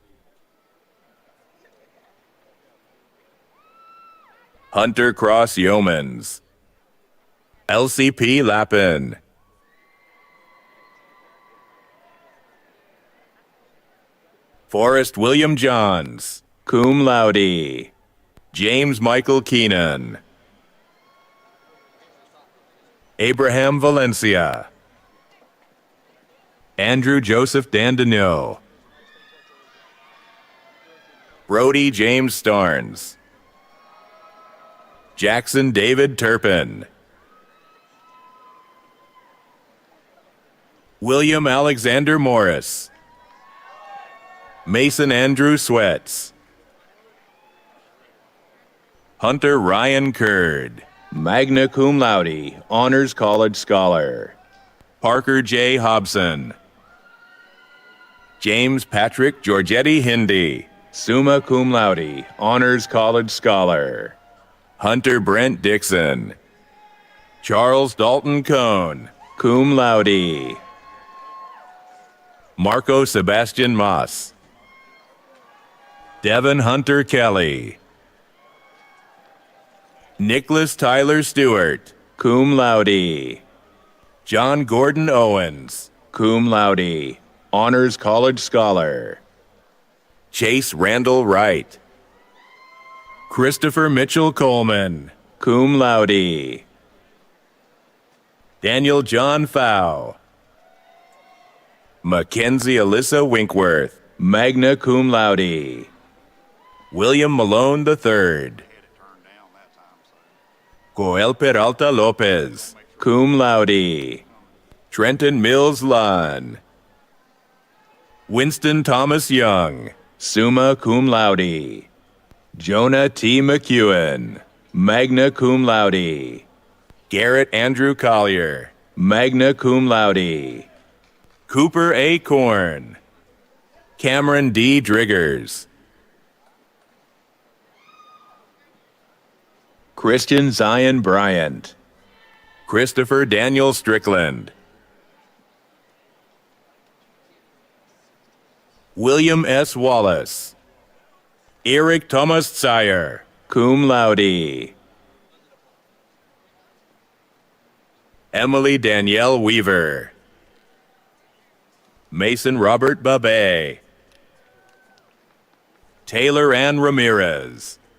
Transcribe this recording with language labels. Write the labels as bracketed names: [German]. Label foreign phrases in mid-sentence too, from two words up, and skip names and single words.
[English] Hunter Cross Yeomans. LCP Lappin. Forrest William Johns, [Latin] cum laude. [English] James Michael Keenan. Abraham Valencia. Andrew Joseph Dandino. Brody James Starnes. Jackson David Turpin. William Alexander Morris. Mason Andrew Sweats. Hunter Ryan Curd, [Latin] magna cum laude, [English] Honors College Scholar. Parker J. Hobson. James Patrick Giorgetti Hindi, [Latin] summa cum laude, [English] Honors College Scholar. Hunter Brent Dixon. Charles Dalton Cohn, [Latin] cum laude. [English] Marco Sebastian Moss. Devin Hunter Kelly. Nicholas Tyler Stewart, [Latin] cum laude. [English] John Gordon Owens, [Latin] cum laude, [English] Honors College Scholar. Chase Randall Wright. Christopher Mitchell Coleman, [Latin] cum laude. [English] Daniel John Fow. Mackenzie Alyssa Winkworth, [Latin] magna cum laude. [English] William Malone III. Joel Peralta Lopez, [Latin] cum laude. [English] Trenton Mills Lunn. Winston Thomas Young, [Latin] summa cum laude. [English] Jonah T. McEwen, [Latin] magna cum laude. [English] Garrett Andrew Collier, [Latin] magna cum laude. [English] Cooper A. Korn. Cameron D. Driggers. Christian Zion Bryant. Christopher Daniel Strickland. William S. Wallace. Eric Thomas Tsayer, [Latin] cum laude. [English] Emily Danielle Weaver. Mason Robert Babé. Taylor Ann Ramirez.